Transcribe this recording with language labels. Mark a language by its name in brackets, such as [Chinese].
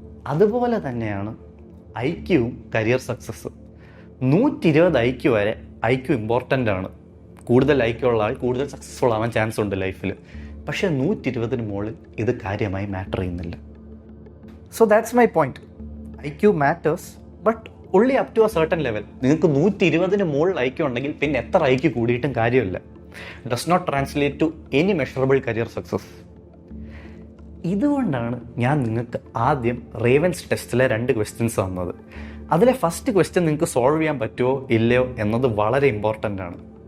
[Malayalam] അതുപോലെ തന്നെയാണ് IQവും career success. 120 IQ വരെ IQ ഇമ്പോർട്ടൻ്റ് ആണ്. കൂടുതൽ IQ ഉള്ള ആൾ കൂടുതൽ സക്സസ്ഫുൾ ആവാൻ ചാൻസ് ഉണ്ട് ലൈഫിൽ. പക്ഷേ 120 മുകളിൽ ഇത് കാര്യമായി മാറ്റർ ചെയ്യുന്നില്ല. [English] So that's my point. IQ matters, but only up to a certain level. [Malayalam] നിങ്ങൾക്ക് 120 മുകളിൽ IQ ഉണ്ടെങ്കിൽ പിന്നെ എത്ര IQ കൂടിയിട്ടും കാര്യമില്ല. [English] Does not translate to any measurable career success. [Malayalam] ഇതുകൊണ്ടാണ് ഞാൻ നിങ്ങൾക്ക് ആദ്യം റേവൻസ് ടെസ്റ്റിലെ 2 ക്വസ്റ്റ്യൻസ് തന്നത്. അതിലെ ഫസ്റ്റ് ക്വസ്റ്റ്യൻ നിങ്ങൾക്ക് സോൾവ് ചെയ്യാൻ പറ്റുമോ ഇല്ലയോ എന്നത് വളരെ ഇമ്പോർട്ടൻ്റ് ആണ്.